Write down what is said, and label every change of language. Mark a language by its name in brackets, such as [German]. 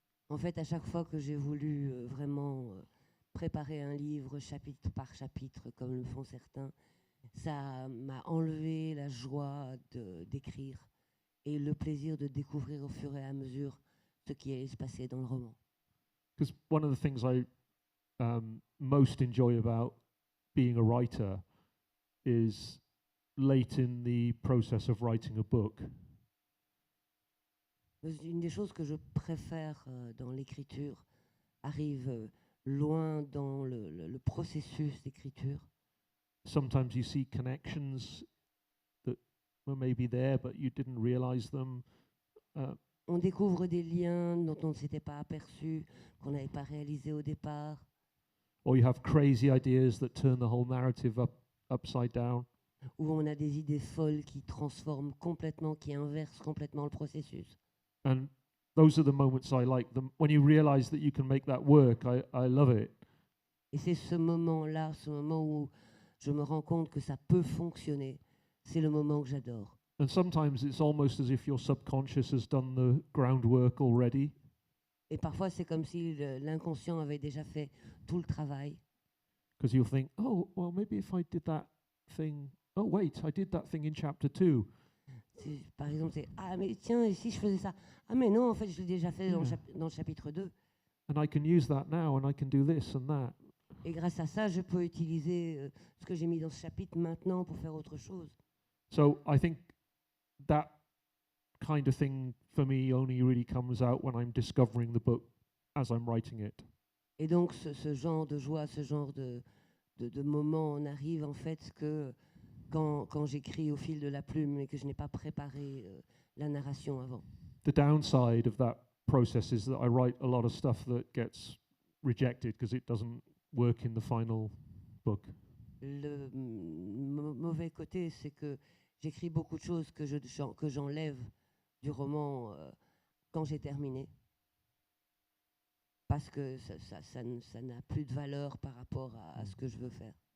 [French] En fait, à chaque fois que j'ai voulu vraiment préparer un livre chapitre par chapitre, comme le font certains, ça m'a enlevé la joie d'écrire et le plaisir de découvrir au fur et à mesure ce qui allait se passer dans le roman. [English] Because one of the things I most enjoy about being a writer is late in the process of writing a book. [French] Une des choses que je préfère dans l'écriture arrive loin dans le processus d'écriture. [English] Sometimes you see connections that were maybe there but you didn't realize them. [French] On découvre des liens dont on ne s'était pas aperçu, qu'on n'avait pas réalisé au départ. [English] Or you have crazy ideas that turn the whole narrative upside down. [French] Où on a des idées folles qui transforment complètement, qui inversent complètement le processus. [English] And those are the moments I like. When you realize that you can make that work, I love it. [French] Et c'est ce moment-là, ce moment où je me rends compte que ça peut fonctionner, c'est le moment que j'adore. [English] And sometimes it's almost as if your subconscious has done the groundwork already. [French] Et parfois, c'est comme si l'inconscient avait déjà fait tout le travail. [English] because you'll think, oh, well, maybe if I did that thing, oh, wait, I did that thing in chapter 2. [French] Par exemple, c'est ah, mais tiens, et si je faisais ça? Ah, mais non, en fait, je l'ai déjà fait [English] Yeah. [French] dans le chapitre 2. [English] And I can use that now, and I can do this and that. [French] Et grâce à ça, je peux utiliser ce que j'ai mis dans ce chapitre maintenant pour faire autre chose. [English] So I think that kind of thing for me only really comes out when I'm discovering the book as I'm writing it. [French] Et donc, ce genre de joie, ce genre de moment, on arrive en fait que quand j'écris au fil de la plume et que je n'ai pas préparé la narration avant. [English] The downside of that process is that I write a lot of stuff that gets rejected because it doesn't work in the final book. [French] Le mauvais côté, c'est que j'écris beaucoup de choses que j'enlève du roman quand j'ai terminé. Parce que ça n'a plus de valeur par rapport à ce que je veux faire.